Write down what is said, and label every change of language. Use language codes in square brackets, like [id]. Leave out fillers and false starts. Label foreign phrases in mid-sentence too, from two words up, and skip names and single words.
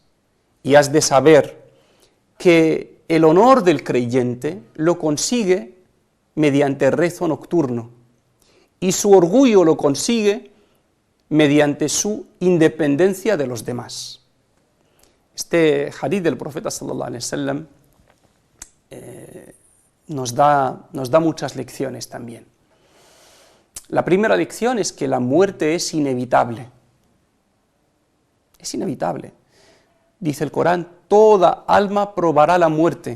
[es] Y has de saber que el honor del creyente lo consigue mediante rezo nocturno, y su orgullo lo consigue mediante su independencia de los demás. Este hadith del profeta [ar] صلى الله عليه وسلم [es] nos da muchas lecciones también. La primera lección es que la muerte es inevitable. Es inevitable. Dice el Corán: toda alma probará la muerte.